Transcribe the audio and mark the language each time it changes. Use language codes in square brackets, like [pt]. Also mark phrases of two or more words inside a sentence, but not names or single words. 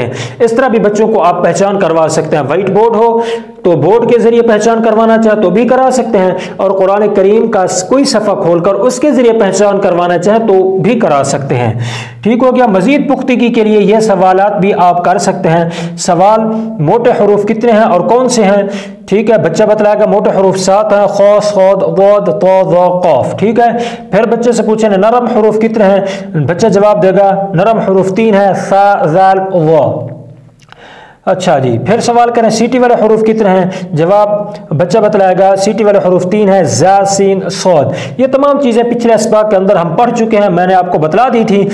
[ur] اس طرح بھی بچوں کو آپ پہچان کروا سکتے ہیں۔ وائٹ بورڈ ہو تو بورڈ کے ذریعے پہچان کروانا چاہے تو بھی کرا سکتے ہیں، اور قرآن کریم کا کوئی صفحہ کھول کر اس کے ذریعے پہچان کروانا چاہیں تو بھی کرا سکتے ہیں۔ ٹھیک ہو گیا۔ مزید پختگی کے لیے یہ سوالات بھی آپ کر سکتے ہیں۔ سوال موٹے حروف کتنے ہیں اور کون سے ہیں؟ ٹھیک ہے، بچہ بتلائے گا موٹے حروف 7 ہیں، خ، ص، ض، ط، ظ، ق۔ ٹھیک ہے، پھر بچے سے پوچھیں نرم حروف کتنے ہیں، بچہ جواب دے گا نرم حروف 3 ہیں، ث، ذ، ظ۔ اچھا جی، پھر سوال کریں سیٹی والے حروف کتنے ہیں، جواب بچہ بتلائے گا سیٹی والے حروف 3 ہیں، ز، س، ص۔ یہ تمام چیزیں پچھلے اسباق کے اندر ہم پڑھ چکے ہیں، میں نے آپ کو بتلا دی تھی۔